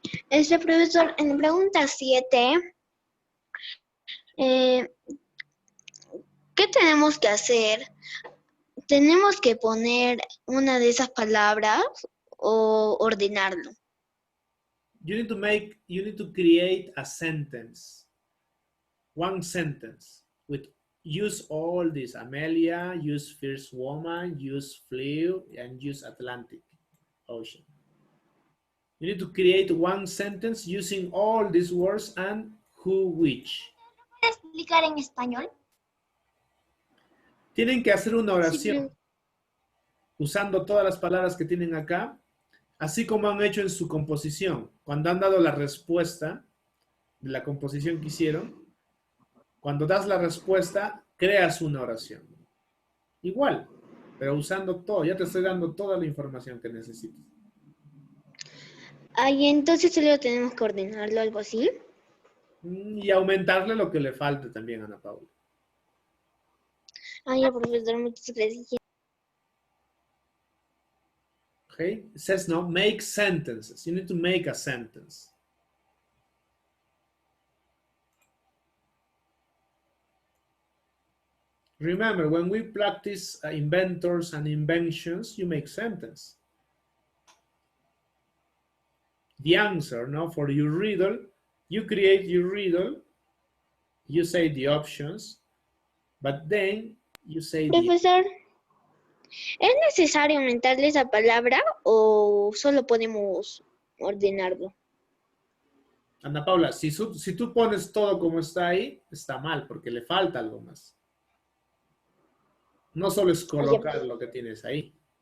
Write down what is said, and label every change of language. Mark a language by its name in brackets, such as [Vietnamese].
[Spanish] profesor, en la pregunta 7, ¿qué tenemos que hacer? ¿Tenemos que poner una de esas palabras o ordenarlo? [English] You need to create a sentence. One sentence with use all this. Amelia, use first woman, use flew, and use Atlantic Ocean. You need to create one sentence using all these words and who, which. [Spanish] ¿Puedes explicar en español? Tienen que hacer una oración usando todas las palabras que tienen acá, así como han hecho en su composición. Cuando han dado la respuesta de la composición que hicieron, cuando das la respuesta, creas una oración. Igual, pero usando todo. Ya te estoy dando toda la información que necesitas. Ay, entonces solo tenemos que ordenarlo, algo así. Y aumentarle lo que le falte también a Ana Paula. Ay, profesor, muchas gracias. [English] Okay, it says now, make sentences. You need to make a sentence. Remember, when we practice inventors and inventions, you make sentence. The answer, no, for your riddle, you create your riddle, you say the options, but then you say [Spanish] Profesor, ¿es necesario aumentarle esa palabra o solo podemos ordenarlo? Ana Paula, si tú pones todo como está ahí, está mal, porque le falta algo más. No solo es colocar lo que tienes ahí.